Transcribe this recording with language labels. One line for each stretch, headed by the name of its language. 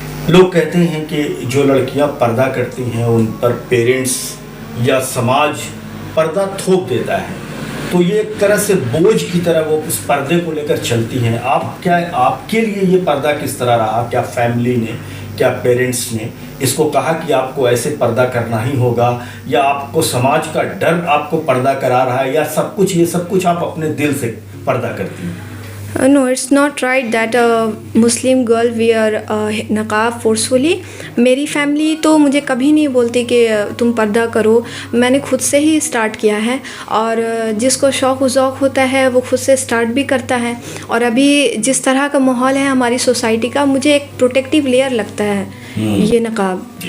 Hindi: लोग कहते हैं कि जो लड़कियां पर्दा करती हैं उन पर पेरेंट्स या समाज पर्दा थोप देता है, तो ये एक तरह से बोझ की तरह वो उस पर्दे को लेकर चलती हैं. आपके लिए ये पर्दा किस तरह रहा? क्या फैमिली ने, क्या पेरेंट्स ने इसको कहा कि आपको ऐसे पर्दा करना ही होगा, या आपको समाज का डर आपको पर्दा करा रहा है, या ये सब कुछ आप अपने दिल से पर्दा करती हैं?
English: No, it's not right that a Muslim girl wear नकाब forcefully.
Hindi: मेरी फैमिली तो मुझे कभी नहीं बोलती कि तुम पर्दा करो. मैंने खुद से ही स्टार्ट किया है और जिसको शौक़ ज़ौक़ होता है वो खुद से स्टार्ट भी करता है. और अभी जिस तरह का माहौल है हमारी सोसाइटी का, मुझे एक प्रोटेक्टिव लेयर लगता है ये नकाब.